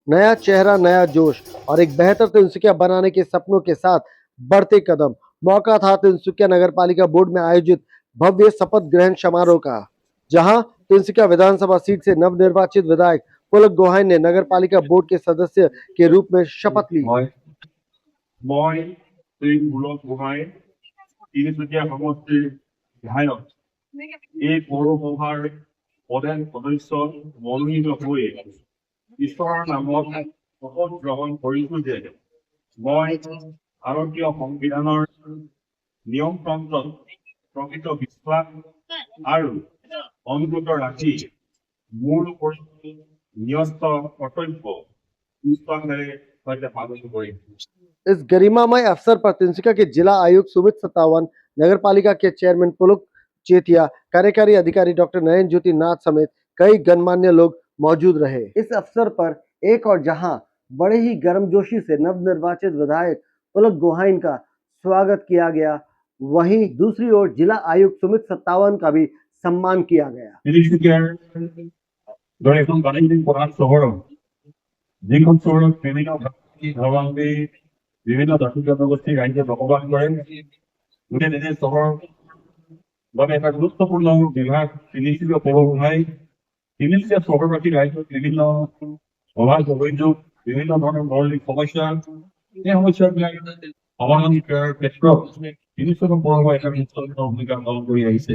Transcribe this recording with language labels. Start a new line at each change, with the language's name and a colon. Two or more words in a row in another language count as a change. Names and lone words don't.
Hindi: नया चेहरा, नया जोश और एक बेहतर तिनसुकिया बनाने के सपनों के साथ बढ़ते कदम। मौका था तिनसुकिया नगर पालिका बोर्ड में आयोजित भव्य शपथ ग्रहण समारोह का, जहां तिनसुकिया विधानसभा सीट से नवनिर्वाचित विधायक पुलक गोहाइन ने नगर पालिका बोर्ड के सदस्य के रूप में शपथ ली।
Assamese: তিনিচুকীয়া সমষ্টিৰ বিধায়ক এই পৌৰসভাৰ প্ৰধান সদস্য মনোনীত হৈ ঈশ্বৰৰ নামত শপত গ্ৰহণ কৰিছো যে মই ভাৰতীয় সংবিধানৰ নিয়মতন্ত্ৰত প্ৰকৃত বিশ্বাস আৰু অনুগত ৰাখি মোৰ ন্যস্ত কৰ্তব্য নিষ্ঠাৰে সৈতে পালন কৰিম।
Hindi: इस गरिमामय अवसर पर तिनसुकिया के जिला आयुक्त सुमित सत्तावन, नगर पालिका के चेयरमैन पुलक चेतिया, कार्यकारी अधिकारी डॉक्टर नरेंद्र ज्योति नाथ समेत कई गणमान्य लोग मौजूद रहे। इस अवसर पर एक और जहां बड़े ही गर्मजोशी से नवनिर्वाचित विधायक पुलक गोहाइन का स्वागत किया गया, वहीं दूसरी ओर जिला आयुक्त सुमित सत्तावन का भी सम्मान किया गया।
Assamese: বিভিন্ন জাতি জনগোষ্ঠীৰ ৰাইজে বসবাস কৰে। গতিকে চহৰৰ বাবে এটা গুৰুত্বপূৰ্ণ বিভাগ তিনিচুকীয়া পৌৰসভাই তিনিচুকীয়া চহৰবাসী ৰাইজৰ বিভিন্ন অভাৱ অভিযোগ, বিভিন্ন ধৰণৰ মৌলিক সমস্যা, এই সমস্যাবিলাক সমাধান কৰাৰ ক্ষেত্ৰত তিনিচুকীয়া পৌৰসভাই এটা গুৰুত্বপূৰ্ণ ভূমিকা পালন কৰি আহিছে।